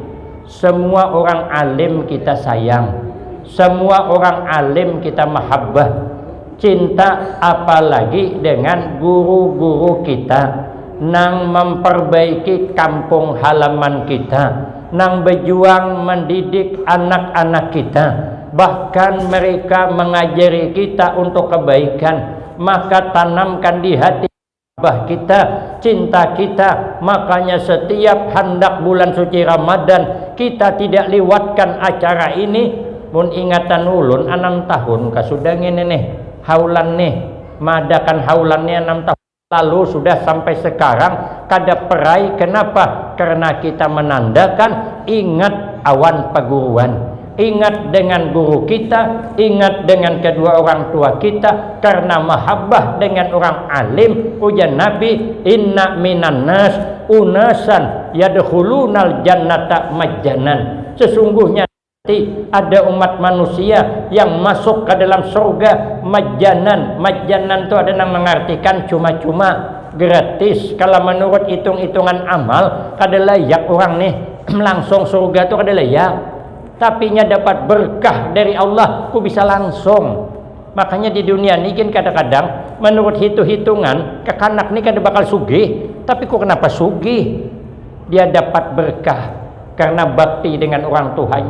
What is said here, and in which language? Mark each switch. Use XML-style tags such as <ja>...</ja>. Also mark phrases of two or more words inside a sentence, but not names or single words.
<id>Semua orang alim kita sayang, semua orang alim kita mahabbah, cinta, apalagi dengan guru-guru kita nang memperbaiki kampung halaman kita, nang berjuang mendidik anak-anak kita, bahkan mereka mengajari kita untuk kebaikan. Maka tanamkan di hati kita, cinta kita. Makanya setiap hendak bulan suci Ramadan kita tidak lewatkan acara ini.</id> <bjn>Mun ingatan ulun 6 tahun kasudah ngene nih haulan nih, madakan haulan nih 6 tahun lalu sudah sampai sekarang kada perai.</bjn> <id>Kenapa? Karena kita menandakan ingat awan perguruan, ingat dengan guru kita, ingat dengan kedua orang tua kita. Karena mahabbah dengan orang alim, ujar Nabi,</id> <ar>إن من الناس أناسا يدخلون الجنة مجانا.</ar> <id>Sesungguhnya ada umat manusia yang masuk ke dalam surga majjanan. Majjanan itu ada yang mengartikan cuma-cuma, gratis. Kalau menurut hitung-hitungan amal kada layak orang nih langsung surga itu kada layak. Tapi nya dapat berkah dari Allah, ku bisa langsung. Makanya di dunia ini kan kadang-kadang menurut hitung-hitungan kekanak nih</id> <bjn>kada bakal sugih.</bjn> <id>Tapi ku kenapa sugih? Dia dapat berkah karena bakti dengan orang tuanya.</id>